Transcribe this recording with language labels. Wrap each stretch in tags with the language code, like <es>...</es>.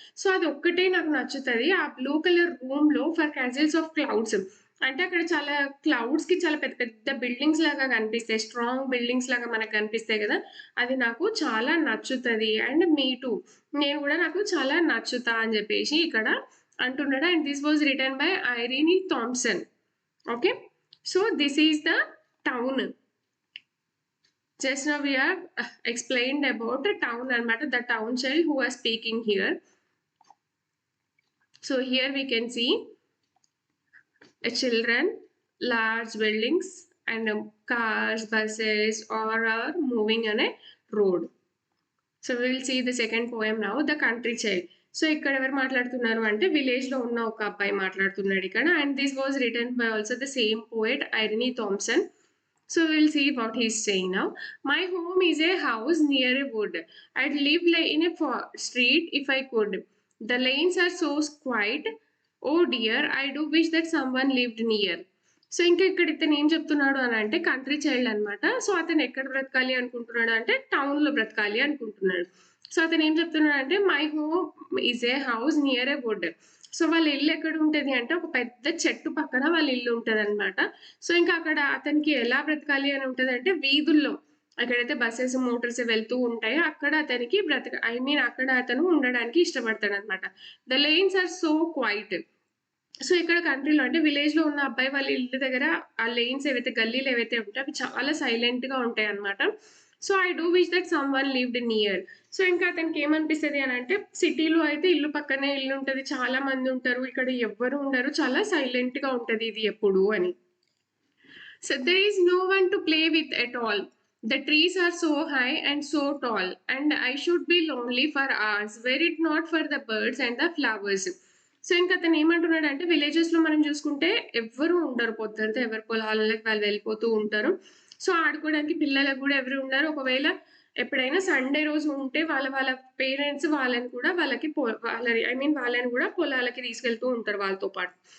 <te>So అది ఒక్కటే నాకు నచ్చుతుంది. ఆ బ్లూ కలర్ రూమ్ లో</te> <en>for castles of clouds</en> <te>అంటే అక్కడ చాలా క్లౌడ్స్ కి చాలా పెద్ద పెద్ద బిల్డింగ్స్ లాగా కనిపిస్తాయి, స్ట్రాంగ్ బిల్డింగ్స్ లాగా మనకు కనిపిస్తాయి కదా. అది నాకు చాలా నచ్చుతుంది.</te> <en>and me too,</en> <te>నేను కూడా నాకు చాలా నచ్చుతా అని చెప్పేసి ఇక్కడ అంటున్నాడు.</te> <en>And this was written by Irene Thomson. Okay, so this is the town. Just now we have explained about the town and the town child who was speaking here. So here we can see children, large buildings and cars, buses all are moving on a road. So we will see the second poem now, the country child.</en> <te>So ఇక్కడ ఎవరు మాట్లాడుతున్నారు అంటే village లో ఉన్న ఒక అబ్బాయి మాట్లాడుతున్నాడు ఇక్కడ.</te> <en>And this was written by also the same poet Irene Thomson. So we'll see what he's saying now. My home is a house near a wood. I'd live in a street if I could. The lanes are so quiet. Oh dear, I do wish that someone lived near.</en> <te>So ఇంకా ఇక్కడ ఇతను ఏం చెప్తున్నాడు అని అంటే, country child అనమాట. So అతను ఎక్కడ బ్రతకాలి అనుకుంటున్నాడు అంటే టౌన్ లో బ్రతకాలి అనుకుంటున్నాడు. సో అతను ఏం చెప్తున్నాడు అంటే,</te> <en>My home is a house near a wood.</en> <te>So వాళ్ళ ఇల్లు ఎక్కడ ఉంటుంది అంటే ఒక పెద్ద చెట్టు పక్కన వాళ్ళ ఇల్లు ఉంటుంది అనమాట. సో ఇంకా అక్కడ అతనికి ఎలా బ్రతకాలి అని ఉంటుంది అంటే, వీధుల్లో ఎక్కడైతే బస్సెస్, మోటార్స్ వెళ్తూ ఉంటాయో అక్కడ అతనికి అక్కడ అతను ఉండడానికి ఇష్టపడతాడు అనమాట.</te> <en>The lanes are so quiet.</en> <te>So ఇక్కడ కంట్రీలో అంటే విలేజ్ లో ఉన్న అబ్బాయి వాళ్ళ ఇల్లు దగ్గర ఆ లేన్స్ ఏవైతే, గల్లీలు ఏవైతే ఉంటాయో అవి చాలా సైలెంట్ గా ఉంటాయి అనమాట. So</te> <en>I do wish that someone lived near.</en> <te>So ఇంకా అతనికి ఏమనిపిస్తుంది అని అంటే, సిటీలో అయితే ఇల్లు పక్కనే ఇల్లు ఉంటుంది, చాలా మంది ఉంటారు, ఇక్కడ ఎవ్వరు ఉండరు, చాలా సైలెంట్ గా ఉంటది ఇది ఎప్పుడు అని.</te> <en>So there is no one to play with at all. The trees are so high and so tall and I should be lonely for hours were it not for the birds and the flowers.</en> <te>So ఇంకా అతను ఏమంటున్నాడు అంటే, villages లో మనం చూసుకుంటే ఎవ్వరు ఉండరు, పొద్దుంతా ఎవరి పొలాలకు వాళ్ళు వెళ్ళిపోతూ ఉంటారు. సో ఆడుకోవడానికి పిల్లలకు కూడా ఎవరు ఉండరు. ఒకవేళ ఎప్పుడైనా సండే రోజు ఉంటే వాళ్ళ పేరెంట్స్ వాళ్ళని కూడా వాళ్ళని కూడా పొలాలకి తీసుకెళ్తూ ఉంటారు వాళ్ళతో పాటు.</te>